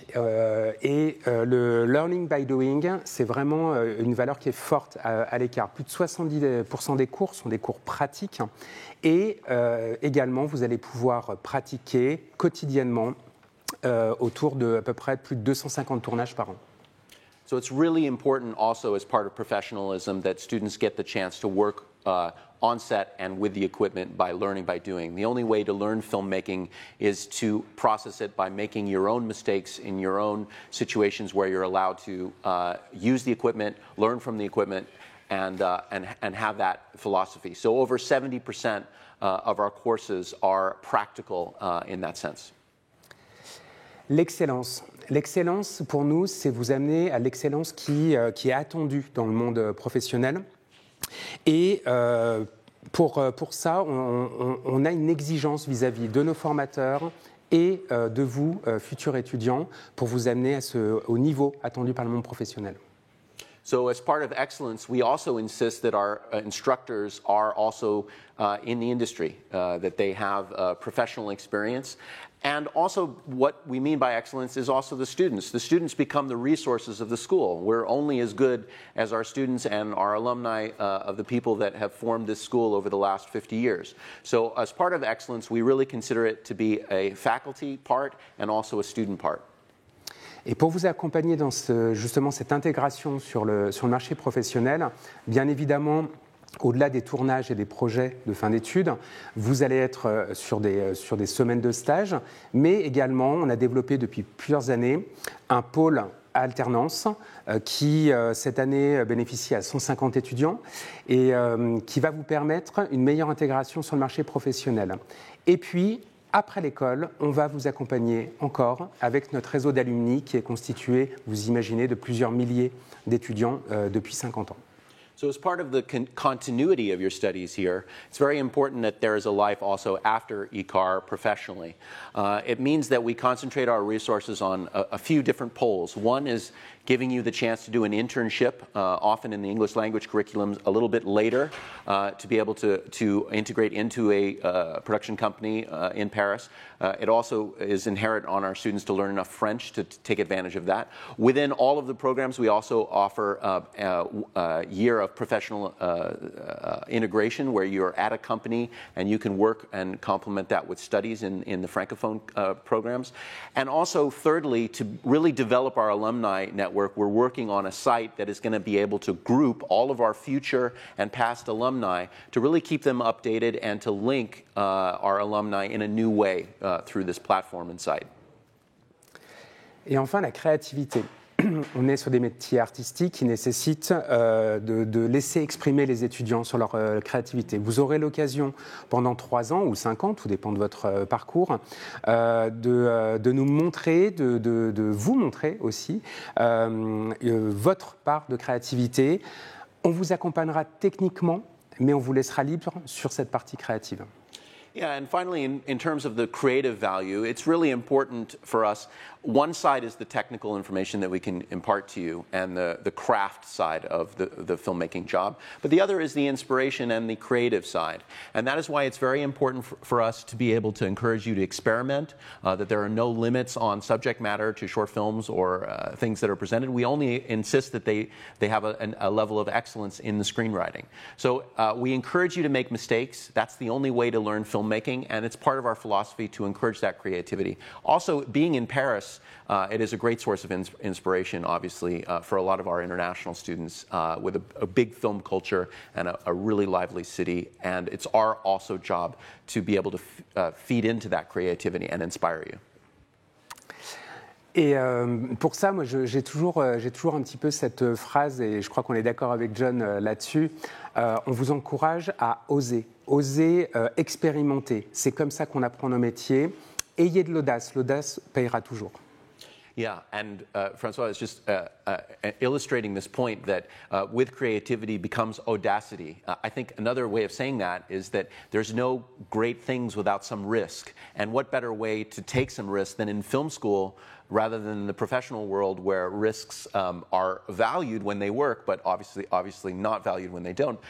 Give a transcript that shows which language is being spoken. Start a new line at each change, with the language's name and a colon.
French: Le
English: learning by doing,
French: c'est vraiment une valeur qui est forte à l'ECAR. Plus de 70% des cours sont des cours pratiques. Et également, vous allez pouvoir pratiquer quotidiennement autour de à peu près plus de 250 tournages par an.
English: So it's really important also as part of professionalism that students get the chance to work on set and with the equipment by learning by doing. The only way to learn filmmaking is to process it by making your own mistakes in your own situations where you're allowed to use the equipment, learn from the equipment, and have that philosophy. So over 70% of our courses are practical in that sense.
French: L'excellence. L'excellence, pour nous, c'est vous amener à l'excellence qui est attendue dans le monde professionnel. Et pour ça, on a une exigence vis-à-vis de nos formateurs et de vous, futurs étudiants, pour vous amener au niveau attendu par le monde professionnel.
English: So as part of excellence, we also insist that our instructors are also in the industry, that they have professional experience. And also what we mean by excellence is also the students. The students become the resources of the school. We're only as good as our students and our alumni of the people that have formed this school over the last 50 years. So as part of excellence, we really consider it to be a faculty part and also a student part.
French: Et pour vous accompagner dans justement cette intégration sur le marché professionnel, bien évidemment, au-delà des tournages et des projets de fin d'études, vous allez être sur des semaines de stage, mais également, on a développé depuis plusieurs années un pôle alternance qui, cette année, bénéficie à 150 étudiants et qui va vous permettre une meilleure intégration sur le marché professionnel. Et puis, après l'école, on va vous accompagner encore avec notre réseau d'alumni qui est constitué, vous imaginez, de plusieurs milliers d'étudiants depuis 50 ans.
English: So as part of the continuity of your studies here, it's very important that there is a life also after ECAR professionally. It means that we concentrate our resources on a few different poles. One is giving you the chance to do an internship, often in the English language curriculum a little bit later, to be able to integrate into a production company in Paris. It also is inherent on our students to learn enough French to take advantage of that. Within all of the programs, we also offer a year of professional integration where you're at a company and you can work and complement that with studies in the Francophone programs. And also, thirdly, to really develop our alumni network, we're working on a site that is going to be able to group all of our future and past alumni to really keep them updated and to link our alumni in a new way through this platform and site.
French: Et enfin, la créativité. On est sur des métiers artistiques qui nécessitent de laisser exprimer les étudiants sur leur créativité. Vous aurez l'occasion pendant 3 ans ou 5 ans, tout dépend de votre parcours, de nous montrer, de vous montrer aussi votre part de créativité. On vous accompagnera techniquement, mais on vous laissera libre sur cette partie créative.
English: Yeah, and finally, in terms of the creative value, it's really important for us. One side is the technical information that we can impart to you and the craft side of the filmmaking job. But the other is the inspiration and the creative side. And that is why it's very important for us to be able to encourage you to experiment, that there are no limits on subject matter to short films or things that are presented. We only insist that they have a level of excellence in the screenwriting. So we encourage you to make mistakes. That's the only way to learn filmmaking, and it's part of our philosophy to encourage that creativity. Also, being in Paris, it is a great source of inspiration, obviously, for a lot of our international students with a big film culture and a really lively city. And it's our also job to be able to feed into that creativity and inspire you.
French: Et pour ça, moi, j'ai toujours un petit peu cette phrase, et je crois qu'on est d'accord avec John là-dessus, on vous encourage à oser expérimenter. C'est comme ça qu'on apprend nos métiers. Ayez de l'audace payera toujours.
English: Yeah, and Francois is just illustrating this point that with creativity becomes audacity. I think another way of saying that is that there's no great things without some risk. And what better way to take some risk than in film school rather than in the professional world where risks are valued when they work, but obviously not valued when they don't.